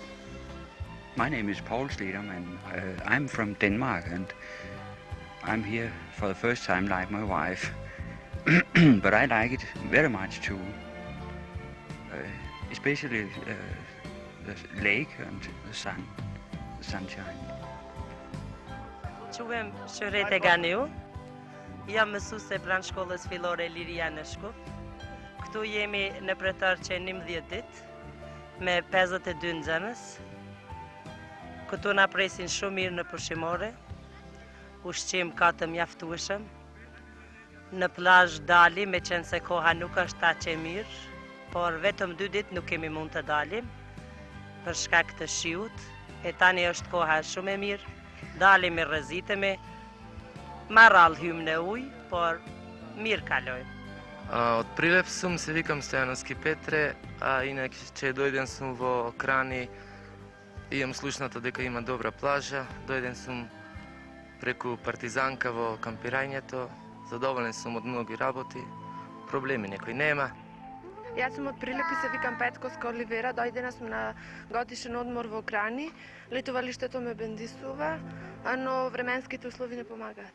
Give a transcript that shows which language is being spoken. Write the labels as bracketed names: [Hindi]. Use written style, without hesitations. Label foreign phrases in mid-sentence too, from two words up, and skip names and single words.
[English] My name is Paul Sledam, and I'm from Denmark, and I'm here for the first time like my wife. But I like it very much too, especially the lake and the sunshine. [Albanian] Quhem Shërete Ganiu, jam mësuese pranë shkollës fillore Liria në Shkup. Këtu jemi në pretarqe 11 ditë me 52 nxënës. Këtu na presin shumë mirë në pushimore, ushqim ka të mjaftueshëm. Në plazh dalim, me qenë se koha nuk është aq e mirë, por vetëm 2 ditë nuk kemi mund të dalim për shkak të shiut. E tani është koha shumë e mirë, dalim e rrezitemi, ma rrallë hymë në ujë, por mirë kalojmë. [Macedonian] Од Прилеп сам се викам Стојановски Петре, а иначе дојдем сам во Крани, имам слушната дека има добра плажа, дојден сум преку Партизанка во кампирањето, задоволен сум од многи работи, проблеми некои нема. Јас сум од Прилеп и се викам Петковска Оливера, дојдена сум на годишен одмор во Крани, летувалиштето ме бендисува, но временските услови не помагаат.